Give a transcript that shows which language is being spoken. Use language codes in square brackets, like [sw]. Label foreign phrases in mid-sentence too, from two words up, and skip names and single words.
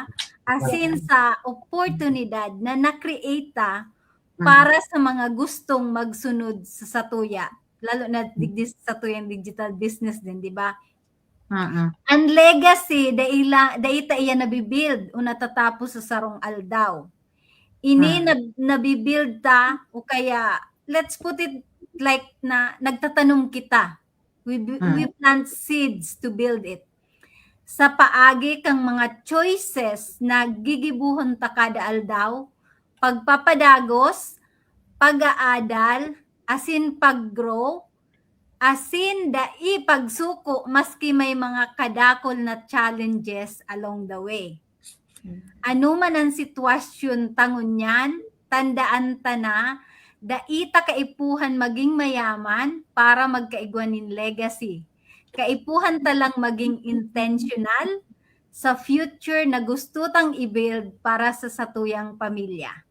[bik] Asin sa oportunidad na na-create ta para sa mga gustong magsunod sa satuya. Lalo na sa tuyang digital business din, di ba? Ang legacy, daita iya nabibuild o natatapos sa sarong aldaw. Ini nabibuild ta o kaya, [en] let's put it like [bik] na nagtatanong kita. [en] We plant seeds to build it. [bik] Sa paagi kang mga choices na gigibuhon ta kada aldaw, pagpapadagos, pag-aadal, asin pag-grow, asin dai pagsuko maski may mga kadakol na challenges [en] along the way. [bik] Ano man ang sitwasyon tangunyan, tandaan ta na daita kaipuhan maging mayaman para magkaigwanin legacy. Kaipuhan talang maging intentional sa future na gusto tang i-build para sa satuyang pamilya.